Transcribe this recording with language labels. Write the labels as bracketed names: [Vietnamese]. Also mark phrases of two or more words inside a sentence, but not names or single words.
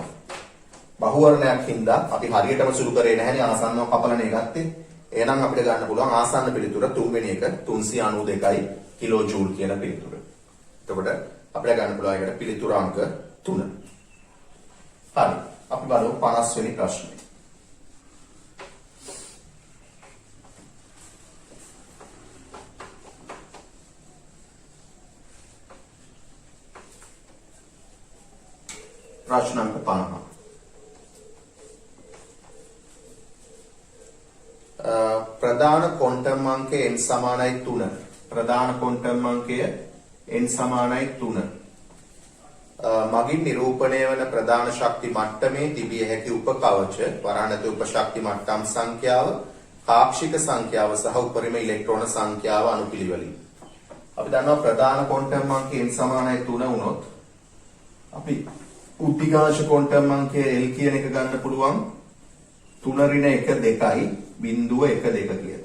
[Sinhala] බහුවර්ණයක් හින්දා අපි හරියටම සුළු කරේ නැහැනේ ආසන්නව කපලනේ ගත්තේ. එහෙනම් අපිට ගන්න පුළුවන් ආසන්න පිළිතුර තුන්වෙනි එක 392යි කිලෝ ජූල් කියන පිළිතුර. එතකොට අපිට ගන්න පුළුවන් එකට පිළිතුර අංක 3. හරි. අපි බලමු 50 වෙනි ප්‍රශ්නේ. ප්‍රශ්න අංක 50 ප්‍රධාන ක්වොන්ටම් අංක n සමානයි 3 ප්‍රධාන ක්වොන්ටම් අංකය n සමානයි 3 මගින් නිරූපණය වන ප්‍රධාන ශක්ති මට්ටමේ තිබිය හැකි උපකවච වරාණත උපශක්ති මට්ටම් සංඛ්‍යාව පාක්ෂික සංඛ්‍යාව සහ උපරිම ඉලෙක්ට්‍රෝන සංඛ්‍යාව අනුපිළිවෙලින් අපි දන්නවා ප්‍රධාන ක්වාන්ටම් අංකය n සමානයි 3 වුණොත් අපි උද්දීඝාංශ ක්වාන්ටම් අංකය L කියන එක ගන්න පුළුවන් 3-1 2යි 0.12 කියලා.